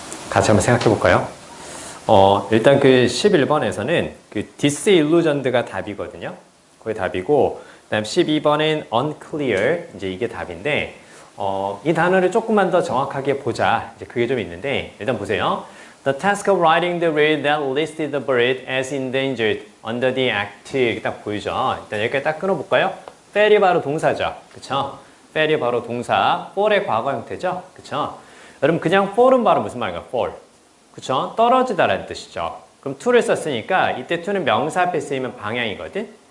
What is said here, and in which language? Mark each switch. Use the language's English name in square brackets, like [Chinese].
[Korean] 같이 한번 생각해 볼까요? 일단 그 11번에서는 그 disillusioned가 답이거든요. 그게 답이고, 그다음 12번은 unclear, 이제 이게 답인데, 이 단어를 조금만 더 정확하게 보자. 이제 그게 좀 있는데, 일단 보세요. [English] The task of writing the rule that listed the bird as endangered under the act. [Korean] 이렇게 딱 보이죠? 일단 여기까지 딱 끊어볼까요? fall이 바로 동사죠. 그쵸? fall이 바로 동사, fall의 과거 형태죠. 그쵸? 여러분, 그냥 fall은 바로 무슨 말인가요? fall. 그쵸? 떨어지다라는 뜻이죠. 그럼 to를 썼으니까 이때 to는 명사 앞에 쓰이면 방향이거든?